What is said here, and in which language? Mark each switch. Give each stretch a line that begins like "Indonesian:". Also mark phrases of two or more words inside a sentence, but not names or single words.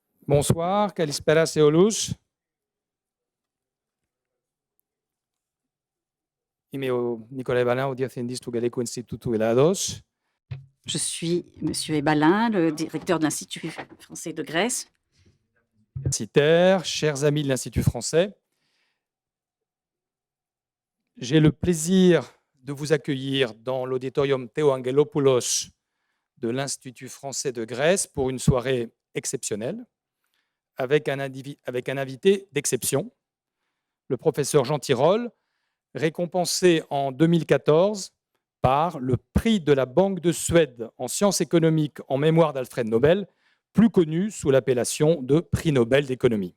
French: Bonsoir,
Greek: Καλησπέρα σε όλους. Είμαι ο Nicolas Balin, ο Διευθυντής του Γαλλικού Ινστιτούτου Ελλάδος.
French: Je suis M. Ebalin, le directeur de l'Institut français de Grèce. Universitaires, chers amis de l'Institut français, j'ai le plaisir de vous accueillir dans l'auditorium Théo Angelopoulos de l'Institut français de Grèce pour une soirée exceptionnelle avec un invité d'exception, le professeur Jean Tirole, récompensé en 2014 par le prix de la Banque de Suède en sciences économiques en mémoire d'Alfred Nobel, plus connu sous l'appellation de prix Nobel d'économie.